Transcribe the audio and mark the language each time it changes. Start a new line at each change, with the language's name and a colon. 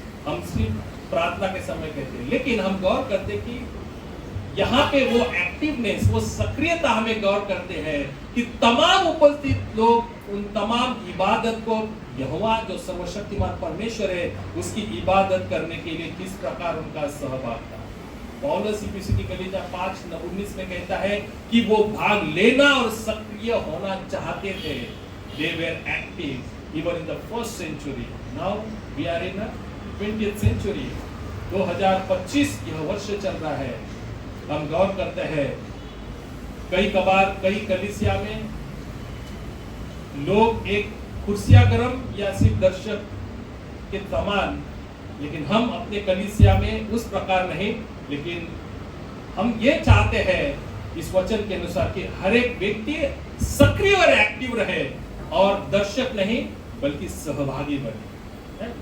Hindi: हम सिर्फ प्रार्थना के समय कहते हैं, लेकिन हम गौर करते कि यहाँ पे वो एक्टिवनेस, वो सक्रियता हमें गौर करते हैं कि तमाम उपस्थित लोग उन तमाम इबादत को यहोवा जो सर्वशक्तिमान परमेश्वर है उसकी इबादत करने के लिए किस प्रकार उनका सहभाग था। पौलुस इफिसी गलीजा 5:19 में कहता है कि वो भाग लेना और सक्रिय होना चाहते थे।
English: They were active even in the first century. Now we are in the 20th century.
Hindi: 2025 यह वर्ष चल रहा है। हम गौर करते हैं कई कलीसिया में लोग एक कुर्सियां गरम या सिर्फ दर्शक के समान, लेकिन हम अपने कलीसिया में उस प्रकार नहीं, लेकिन हम ये चाहते हैं इस वचन के अनुसार कि हर एक व्यक्ति सक्रिय और एक्टिव रहे और दर्शक नहीं बल्कि सहभागी बने।